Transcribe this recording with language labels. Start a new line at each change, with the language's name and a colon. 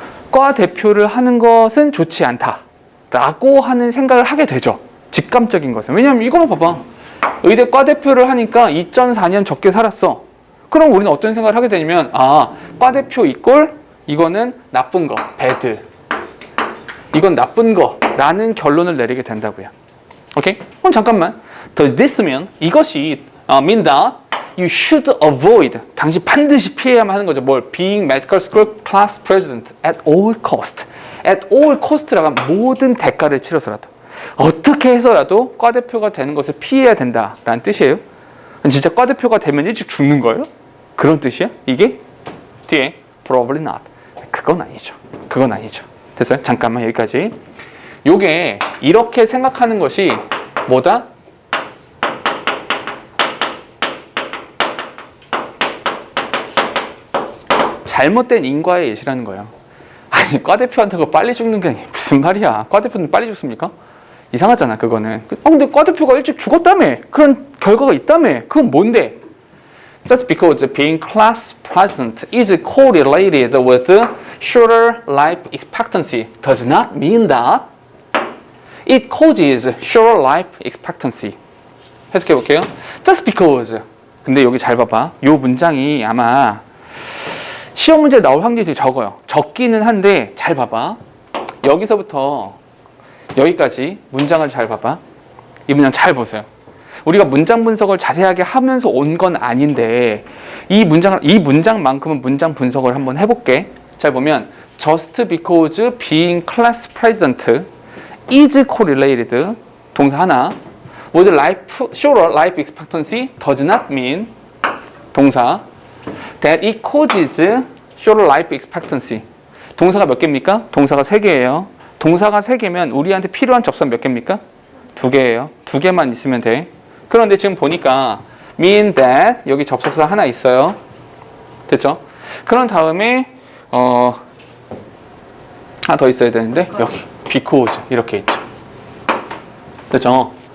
Korean: 과 대표를 하는 것은 좋지 않다라고 하는 생각을 하게 되죠. 직감적인 것은. 왜냐하면 이거만 봐봐. 의대 과 대표를 하니까 2.4년 적게 살았어. 그럼 우리는 어떤 생각을 하게 되냐면 과 대표 이꼴 이거는 나쁜 거,
English: bad.
Korean: 이건 나쁜 거라는 결론을 내리게 된다고요. 오케이? 그럼 잠깐만.
English: Does this mean
Korean: 이것이
English: mean that you should avoid
Korean: 당신 반드시 피해야만 하는 거죠. 뭘?
English: Being medical school class president at all cost. at all cost
Korean: 라고 하면 모든 대가를 치러서라도 어떻게 해서라도 과 대표가 되는 것을 피해야 된다라는 뜻이에요. 진짜 과 대표가 되면 일찍 죽는 거예요? 그런 뜻이야? 이게? 뒤에
English: probably not.
Korean: 그건 아니죠. 그건 아니죠. 됐어요? 잠깐만 여기까지. 요게 이렇게 생각하는 것이 뭐다? 잘못된 인과의 예시라는 거예요. 아니 과 대표한테가 빨리 죽는 게 무슨 말이야. 과 대표는 빨리 죽습니까? 이상하잖아 그거는. 근데 과 대표가 일찍 죽었다며. 그런 결과가 있다며. 그건 뭔데?
English: Just because being class president is correlated with shorter life expectancy does not mean that it causes shorter life expectancy.
Korean: 해석해 볼게요.
English: Just because.
Korean: 근데 여기 잘 봐봐. 이 문장이 아마 시험 문제에 나올 확률이 되게 적어요. 적기는 한데 잘 봐봐. 여기서부터 여기까지 문장을 잘 봐봐. 이 문장 잘 보세요. 우리가 문장 분석을 자세하게 하면서 온 건 아닌데 이 문장만큼은 문장 분석을 한번 해볼게.
English: 잘 보면 just because being class president is correlated
Korean: 동사 하나
English: with shorter life expectancy does not mean
Korean: 동사
English: that it causes shorter life expectancy.
Korean: 동사가 몇 개입니까? 동사가 3개예요. 동사가 3개면 우리한테 필요한 접선 몇 개입니까? 2개예요. 2개만 있으면 돼. 그런데 지금 보니까
English: mean that
Korean: 여기 접속사 하나 있어요. 됐죠? 그런 다음에 하나 더 있어야 되는데 여기 because 이렇게 있죠. 됐죠?